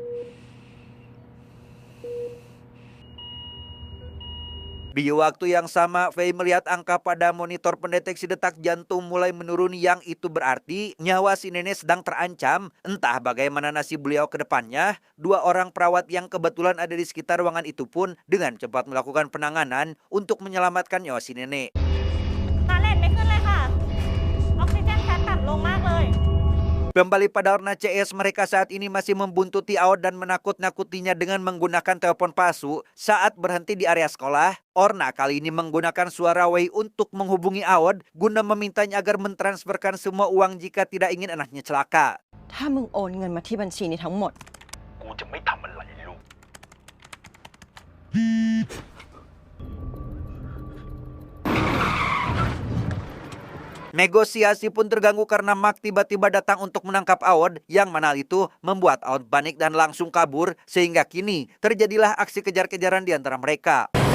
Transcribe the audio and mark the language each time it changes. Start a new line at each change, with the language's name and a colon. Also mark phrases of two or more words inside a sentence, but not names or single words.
Indonesian: Di waktu yang sama, Fei melihat angka pada monitor pendeteksi detak jantung mulai menurun, yang itu berarti nyawa si nenek sedang terancam. Entah bagaimana nasib beliau ke depannya, dua orang perawat yang kebetulan ada di sekitar ruangan itu pun dengan cepat melakukan penanganan untuk menyelamatkan nyawa si nenek.
Thai: ตาเล่นไม่ขึ้นเลยค่ะ ออกซิเจนแค่ต่ำลงมากเลย
Indonesian: Kembali pada Orna CS, mereka saat ini masih membuntuti Aod dan menakut-nakutinya dengan menggunakan telepon palsu saat berhenti di area sekolah. Orna kali ini menggunakan suara Wei untuk menghubungi Aod guna memintanya agar mentransferkan semua uang jika tidak ingin anaknya celaka.
Thai: ถ้ามึงโอนเงินมาที่บัญชีนี้ทั้งหมด กูจะไม่ทำอะไรลูก
Indonesian: Negosiasi pun terganggu karena Mark tiba-tiba datang untuk menangkap Aod, yang mana itu membuat Aod panik dan langsung kabur, sehingga kini terjadilah aksi kejar-kejaran di antara mereka.